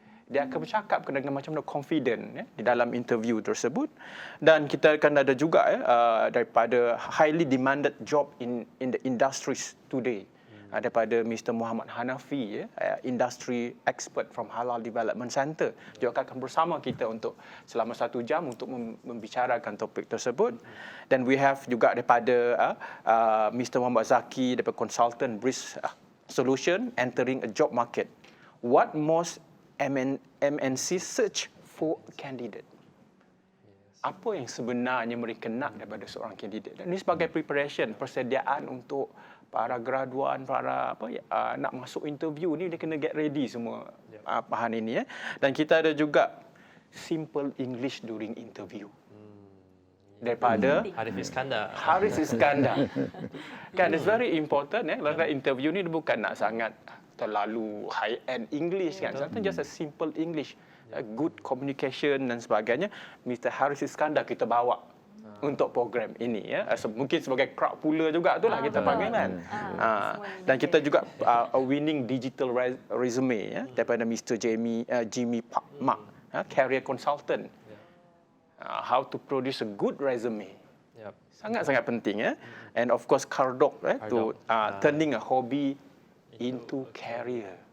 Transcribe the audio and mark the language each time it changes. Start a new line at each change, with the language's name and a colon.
Malay: Dia akan bercakap dengan macam mana confident di dalam interview tersebut. Dan kita akan ada juga daripada
English: highly demanded job in the industries today.
Malay: Daripada
English: Mr. Muhammad Hanafi, industry expert from Halal Development Center.
Malay: Dia akan bersama kita untuk selama 1 jam untuk membicarakan topik tersebut. Dan
English: we have
Malay: juga daripada Mr.
English: Muhammad Zaki, daripada consultant Brisk Solution, entering a job market. What most MNC search for a candidate.
Malay: Apa yang sebenarnya mereka nak daripada seorang kandidat. Dan ini sebagai preparation, persediaan untuk para graduan, para nak masuk interview ni dia kena
English: get ready
Malay: semua bahan ini. Dan kita ada juga
English: simple English during interview.
Malay: Daripada Haris Iskandar. Kan,
English: it's very important
Malay: dalam interview ni dia bukan nak sangat terlalu
English: high-end English
Malay: kan.
English: Sometimes just a simple English. Good communication
Malay: dan sebagainya. Mr. Haris Iskandar kita bawa untuk program ini. Mungkin sebagai crowd puller juga itulah kita panggil kan. Dan kita juga
English: a winning digital resume
Malay: daripada
English: Mr. Jimmy Mak, career consultant. How to produce a good resume.
Malay: Sangat-sangat penting.
English: And of course Kardok to turning a hobby into career.